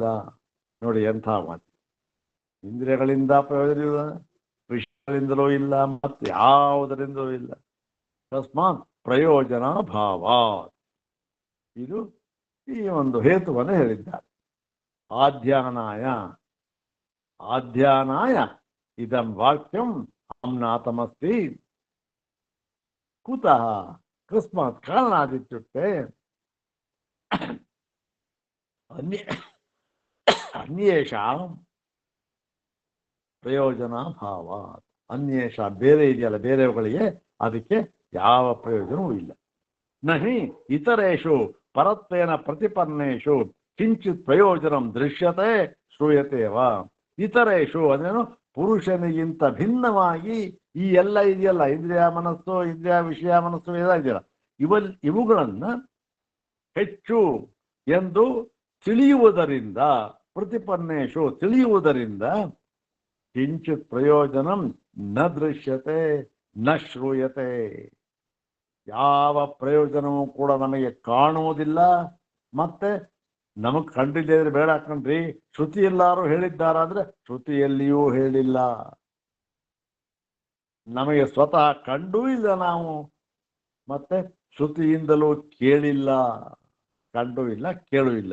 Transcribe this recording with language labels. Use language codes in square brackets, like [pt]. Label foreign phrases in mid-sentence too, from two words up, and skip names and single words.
[kn] ನೋಡಿ ಎಂಥ ಮಾತು, ಇಂದ್ರಿಯಗಳಿಂದ ಪ್ರಯೋಜನ ಇಲ್ಲ, ವಿಷಯಗಳಿಂದಲೂ ಇಲ್ಲ, ಮತ್ತೆ ಯಾವುದರಿಂದಲೂ ಇಲ್ಲ. ತಸ್ಮಾತ್ ಪ್ರಯೋಜನ ಭಾವ, ಇದು ಈ ಒಂದು ಹೇತುವನ್ನು ಹೇಳಿದ್ದಾರೆ. [sa] ಆಧ್ಯಾನಾಯ ಇದಂ ವಾಕ್ಯಂ ಆಮ್ನಾತಮಸ್ತಿ ಕುತಃ, ಕಸ್ಮಾತ್ ಕಾರಣಾದಿತ್ಯುಕ್ತೆ ಅನ್ಯೇಷಾಂ ಪ್ರಯೋಜನ ಭಾವ, [kn] ಅನ್ಯೇಷ ಬೇರೆ ಇದೆಯಲ್ಲ, ಬೇರೆವುಗಳಿಗೆ ಅದಕ್ಕೆ ಯಾವ ಪ್ರಯೋಜನವೂ ಇಲ್ಲ. [sa] ನಹಿ ಇತರೇಷು ಪರತ್ವೇನ ಪ್ರತಿಪನ್ನೇಷು ಕಿಂಚಿತ್ ಪ್ರಯೋಜನಂ ದೃಶ್ಯತೆ ಶ್ರೂಯತೇವ. ಇತರೇಷು ಅಂದ್ರೇನು, ಪುರುಷನಿಗಿಂತ ಭಿನ್ನವಾಗಿ ಈ ಎಲ್ಲ ಇದೆಯಲ್ಲ, ಇಂದ್ರಿಯ ಮನಸ್ಸು, ಇಂದ್ರಿಯ ವಿಷಯ ಮನಸ್ಸು ಎಲ್ಲ ಇದೆಯಲ್ಲ, ಇವುಗಳನ್ನ ಹೆಚ್ಚು ಎಂದು ತಿಳಿಯುವುದರಿಂದ, ಪ್ರತಿಪನ್ನೇಷು ತಿಳಿಯುವುದರಿಂದ, ಕಿಂಚಿತ್ ಪ್ರಯೋಜನಂ ನ ದೃಶ್ಯತೆ ನ ಶ್ರೂಯತೆ, ಯಾವ ಪ್ರಯೋಜನವೂ ಕೂಡ ನಮಗೆ ಕಾಣುವುದಿಲ್ಲ. ಮತ್ತೆ ನಮಗ್ ಕಂಡಿದ್ದರೆ ಬೇಡ ಕಣ್ರಿ, ಶ್ರುತಿ ಎಲ್ಲಾರು ಹೇಳಿದ್ದಾರಾದ್ರೆ ಶ್ರುತಿಯಲ್ಲಿಯೂ ಹೇಳಿಲ್ಲ, ನಮಗೆ ಸ್ವತಃ ಕಂಡೂ ಇಲ್ಲ ನಾವು, ಮತ್ತೆ ಶ್ರುತಿಯಿಂದಲೂ ಕೇಳಿಲ್ಲ, ಕಂಡೂ ಇಲ್ಲ ಕೇಳೂ ಇಲ್ಲ.